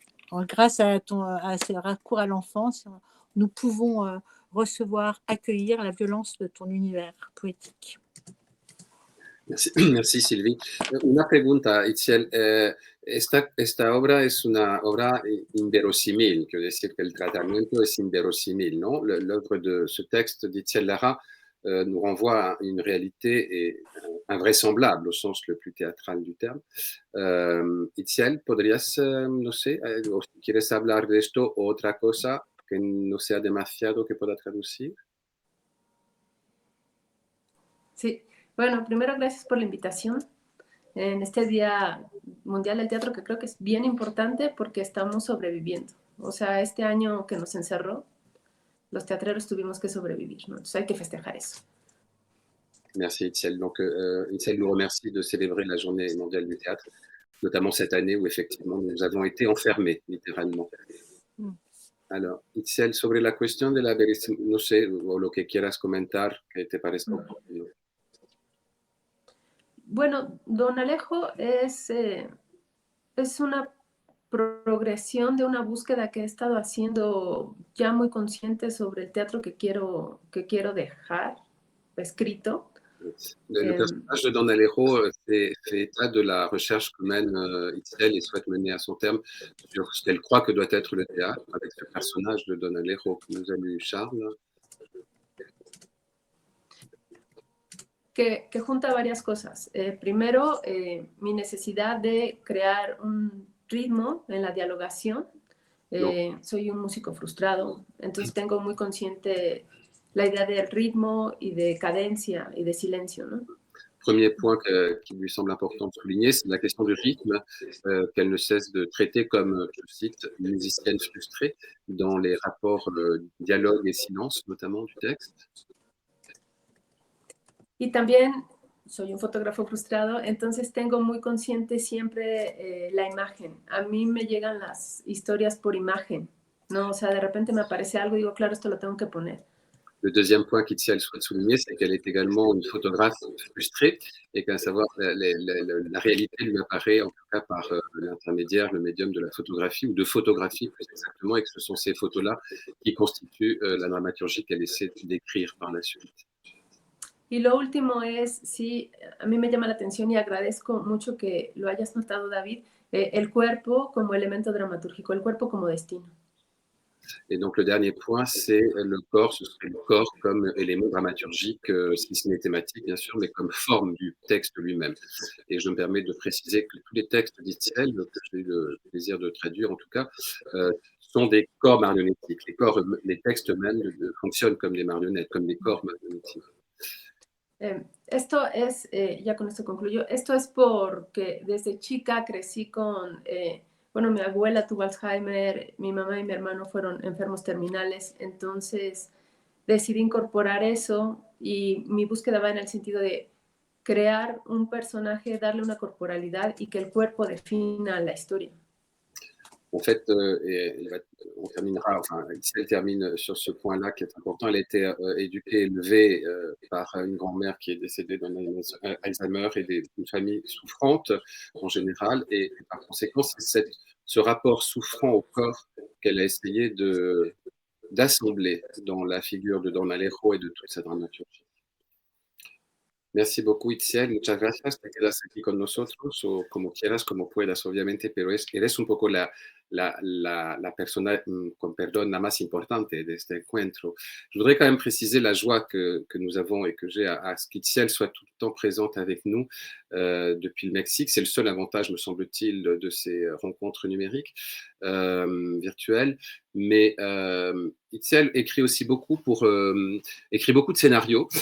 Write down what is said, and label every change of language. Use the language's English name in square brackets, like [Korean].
[French] Alors, grâce à ce recours à l'enfance, nous pouvons recevoir, accueillir la violence de ton univers poétique. Merci, merci Sylvie. [Spanish] Una pregunta, [French] Itziel. [Spanish] Esta obra es una obra inverosímil, quiero decir que el tratamiento es inverosímil, ¿no? [French] L'œuvre de ce texte d'Itziel Lara nous renvoie à une réalité invraisemblable au sens le plus théâtral du terme. [Spanish] Itziel, ¿podrías, no sé, quieres hablar de esto o otra cosa que no sea demasiado que pueda traducir? Sí, bueno, primero gracias por la invitación en este Día Mundial del Teatro, que creo que es bien importante porque estamos sobreviviendo. O sea, este año que nos encerró, los teatreros tuvimos que sobrevivir, ¿no? Entonces hay que festejar eso. [French] Merci Itziel. Donc Itziel nous remercie de célébrer la Journée mondiale du théâtre, notamment cette année où effectivement nous avons été enfermés, littéralement. [Spanish] Alors, Itziel, sobre la cuestión de la verisimilidad, no sé, o lo que quieras comentar, que te parezca oportuno. Bueno, Don Alejo es una progresión de una búsqueda que he estado haciendo ya muy consciente sobre el teatro que quiero dejar escrito. [French] Le personnage de Don Alejo fait état de la recherche que mène Itzel et souhaite mener à son terme sur ce qu'elle croit que doit être le théâtre avec ce personnage de Don Alejo que nous a lu Charles. [Spanish] Que junta varias cosas. Primero, mi necesidad de crear un ritmo en la dialogación. Soy un músico frustrado, entonces tengo muy consciente la idea del ritmo y de cadencia y de silencio, ¿no? [French] Premier point qui lui semble important de souligner, c'est la question du rythme qu'elle ne cesse de traiter comme, je cite, une musicienne frustrée dans les rapports dialogue et silence, notamment du texte. [Spanish] Y también soy un fotógrafo frustrado, entonces tengo muy consciente siempre la imagen. A mí me llegan las historias por imagen, ¿no? O sea, de repente me aparece algo y digo, claro, esto lo tengo que poner. [French] Le deuxième point qu'Itziel souhaite souligner, c'est qu'elle est également une photographe frustrée et qu'à savoir la réalité lui apparaît en tout cas par l'intermédiaire, le médium de la photographie ou de photographie plus exactement, et que ce sont ces photos-là qui constituent la dramaturgie qu'elle essaie d'écrire par la suite. [Spanish] Y lo último es, sí, a mí me llama la atención y agradezco mucho que lo hayas notado, David, el cuerpo como elemento dramatúrgico, el cuerpo como destino. [French] Et donc le dernier point, c'est le corps, ce serait le corps comme élément dramaturgique, si ce n'est thématique bien sûr, mais comme forme du texte lui-même. Et je me permets de préciser que tous les textes d'Itziel, que j'ai eu le plaisir de traduire en tout cas, sont des corps marionnettiques. Les textes eux-mêmes fonctionnent comme des marionnettes, comme des corps marionnettiques. [Spanish] Esto es, ya con esto concluyo, esto es porque desde chica crecí con, bueno, mi abuela tuvo Alzheimer, mi mamá y mi hermano fueron enfermos terminales, entonces decidí incorporar eso y mi búsqueda va en el sentido de crear un personaje, darle una corporalidad y que el cuerpo defina la historia. [French] En fait, on terminera, enfin, Itziel termine sur ce point-là qui est important. Elle a été éduquée, élevée par une grand-mère qui est décédée d'un Alzheimer et d'une famille souffrante en général. Et par conséquent, c'est ce rapport souffrant au corps qu'elle a essayé d'assembler dans la figure de Don Alejo et de toute sa dramaturgie. Merci beaucoup, Itziel. [Spanish] Muchas gracias. Te quedas aquí con nosotros o como quieras, como puedas, obviamente, pero eres un poco la persona, con perdón, la más importante de este encuentro. [French] Je voudrais quand même préciser la joie que nous avons et que j'ai à ce qu'Itziel soit tout le temps présente avec nous depuis le Mexique. C'est le seul avantage, me semble-t-il, de ces rencontres numériques, virtuelles. Mais Itziel écrit aussi beaucoup écrit beaucoup de scénarios.